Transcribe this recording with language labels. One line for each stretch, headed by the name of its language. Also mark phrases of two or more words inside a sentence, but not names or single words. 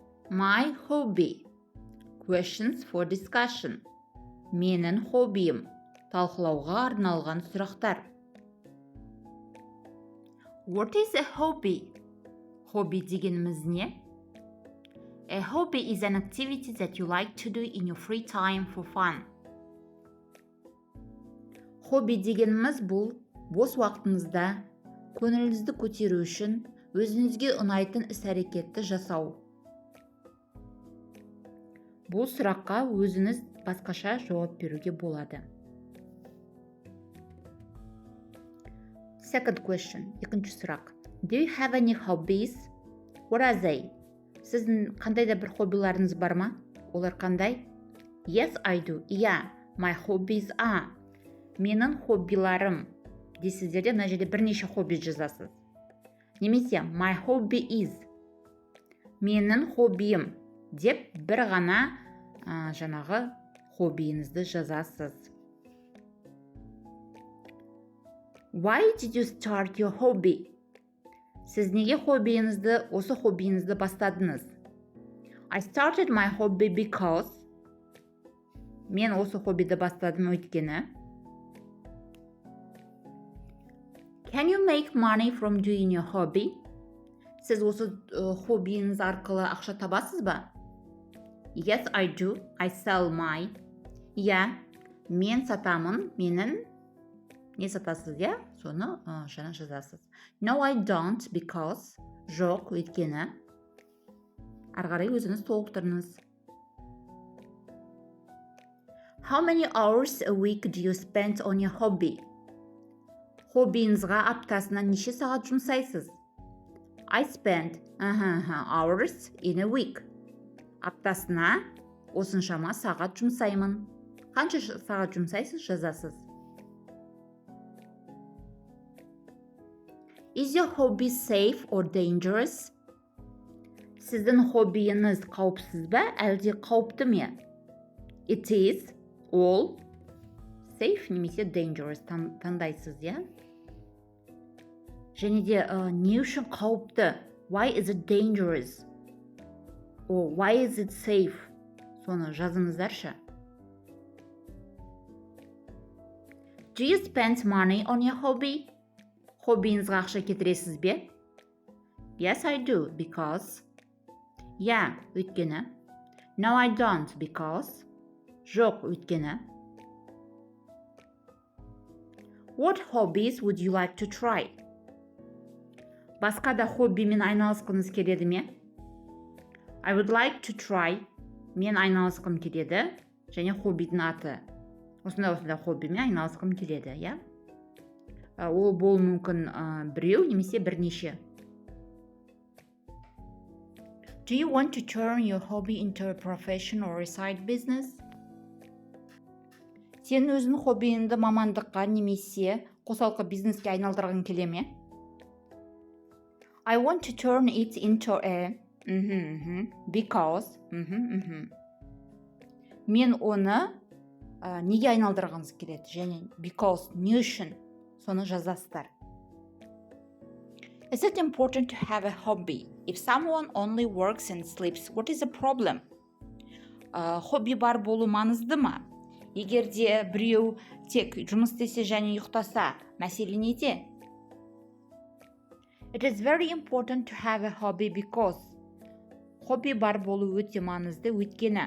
English: My hobby. Questions for discussion.
Kazakh: Менің хоббиім. Талқылауға арналған сұрақтар.
English: What is a hobby?
Kazakh: Хобби дегеніміз не?
English: A hobby is an activity that you like to do in your free time for fun.
Kazakh: Хобби дегеніміз бұл бос уақытыңызда көңіліңізді көтеру үшін өзіңізге ұнайтын іс-әрекетті жасау. Бұл сұраққа өзіңіз басқаша жауап беруге болады.
English: Second question,
Kazakh: екінші сұрақ.
English: Do you have any hobbies? What are they?
Kazakh: Сіздің қандай да бір хоббиларыңыз бар ма? Олар қандай?
English: Yes, I do. Yeah, my hobbies are.
Kazakh: Менің хоббиларым. Дейсіздерде мына жерде бірнеше хобби жазасыз. Немесе
English: my hobby is.
Kazakh: Менің хоббиім деп бір ғана жаңағы хоббиіңізді жазасыз.
English: Why did you start your hobby?
Kazakh: Сіз неге осы хоббиіңізді бастадыңыз?
English: I started my hobby because.
Kazakh: Мен осы хоббиді бастадым өйткені.
English: Can you make money from doing your hobby?
Kazakh: Сіз осы хоббиіңіз арқылы ақша табасыз ба?
English: Yes, I do. I sell my. Yeah,
Kazakh: мен сатамын. Менің не сатасыз, я? Соны жаңа жазасыз.
English: No, I don't because.
Kazakh: Жоқ, өйткені. Арғарай өзіңіз толықтырыңыз.
English: How many hours a week do you spend on your hobby?
Kazakh: Хоббиіңізға аптасына неше сағат жұмсайсыз?
English: I spend hours in a week.
Kazakh: Аптасына осыншама сағат жұмсаймын. Қанша сағат жұмсайсыз, жазасыз.
English: Is your hobby safe or dangerous?
Kazakh: Сіздің хоббиіңіз қауіпсіз бе, әлде қауіпті ме?
English: It is, all, safe немесе dangerous
Kazakh: таңдайсыз, я? Және де не үшін қауіпті?
English: Why is it dangerous? Or why is it safe?
Kazakh: Соны жазыңыздаршы.
English: Do you spend money on your hobby?
Kazakh: Хоббиіңізге ақша кетіресіз бе?
English: Yes, I do, because. Yeah, өйткені. No, I don't, because.
Kazakh: Жоқ, өйткені.
English: What hobbies would you like to try?
Kazakh: Басқа да хоббимен айналысқыңыз келеді ме?
English: I would like to try.
Kazakh: Мен айналысқым келеді. Және хоббидің аты. Осындай хоббимен айналысқым келеді, я? Ол болуы мүмкін біреу немесе бірнеше.
English: Do you want to turn your hobby into a profession or a side business?
Kazakh: Сен өзің хоббиіңді мамандыққа немесе қосалқы бизнеске айналдырғың келе ме?
English: I want to turn it into a because
Kazakh: Мен оны неге айналдырғыңыз келеді? Және because не үшін? Соны жазасыздар.
English: Is it important to have a hobby? If someone only works and sleeps, what is the problem?
Kazakh: Хобби бар болу маңызды ма? Егер де біреу тек жұмыс істесе және ұйықтаса, мәселе неде?
English: It is very important to have a hobby because.
Kazakh: Хобби бар болу өте маңызды өйткені.